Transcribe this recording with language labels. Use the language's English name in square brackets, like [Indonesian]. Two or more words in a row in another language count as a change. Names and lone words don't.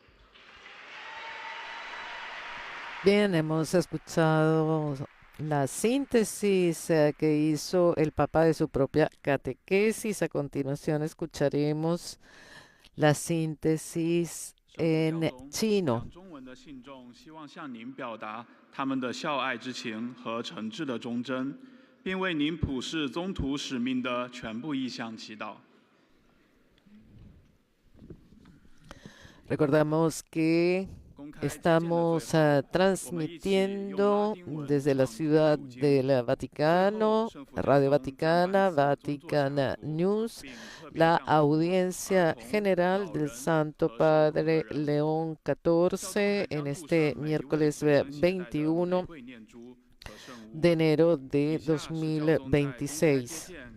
[Spanish] Bien, hemos escuchado la síntesis que hizo el Papa de su propia catequesis. A continuación escucharemos la síntesis en chino. [Chinese] 中文的信众希望向您表达他们的孝爱之情和诚挚的忠贞，并为您普世宗徒使命的全部意向祈祷。 [Spanish] Recordamos que estamos transmitiendo desde la ciudad del Vaticano, Radio Vaticana, Vatican News, la audiencia general del Santo Padre León XIV en este miércoles 21 de enero de 2026.